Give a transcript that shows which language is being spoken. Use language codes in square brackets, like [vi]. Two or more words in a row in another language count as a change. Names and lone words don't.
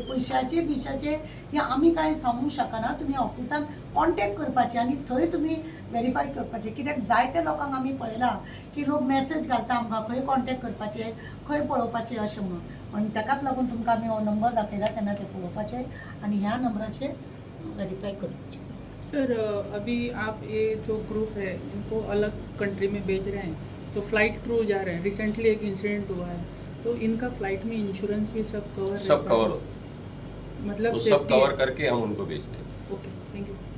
[kok] पयशाचे बिशाचे हें आमी कांय सांगूंक शकना, तुमी ऑफिसान कॉन्टेक्ट करपाचें आनी थंय तुमी वेरीफाय करपाचें. कित्याक जायत्या लोकांक आमी पळयलां की लोक मॅसेज घालता आमकां खंय कॉन्टेक्ट करपाचें, खंय पळोवपाचें अशें म्हणून. आनी ताकाच लागून तुमकां आमी हो नंबर दाखयला तेन्ना तें पळोवपाचें आनी ह्या नंबराचेर वेरीफाय करपाचें. [hi] सर अभी आप ये जो ग्रुप है इनको अलग कंट्री में भेज रहे हैं, तो फ्लाइट थ्रू जा रहे हैं. रिसेंटली एक इंसिडेंट हुआ है, तो इनका फ्लाइट में इंश्योरेंस भी सब कवर सब कवर हो, मतलब वो सब कवर करके हम उनको भेजते हैं. [en] okay, thank you.